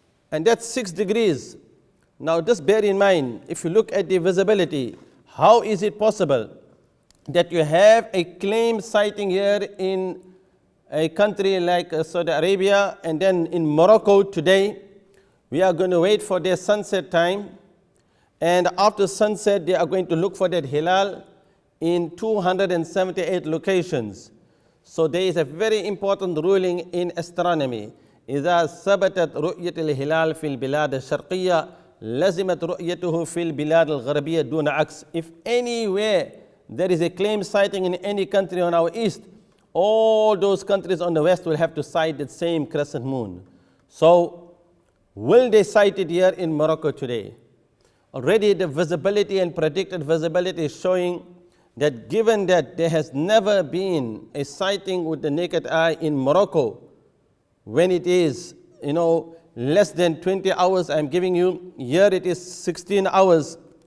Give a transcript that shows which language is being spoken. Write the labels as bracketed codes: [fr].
[en] And that's 6 degrees. Now just bear in mind, if you look at the visibility, how is it possible that you have a claimed sighting here in a country like Saudi Arabia, and then in Morocco today, we are going to wait for their sunset time, and after sunset they are going to look for that hilal in 278 locations. So there is a very important ruling in astronomy. [ar] إذا ثبتت رؤية الهلال في البلاد الشرقية لزمت رؤيته في البلاد الغربية دون عكس. [en] If anywhere there is a claim sighting in any country on our east, all those countries on the west will have to sight the same crescent moon. So will they sight it here in Morocco today? Already the visibility and predicted visibility is showing that given that there has never been a sighting with the naked eye in Morocco, when it is, less than 20 hours I'm giving you, here it is 16 hours.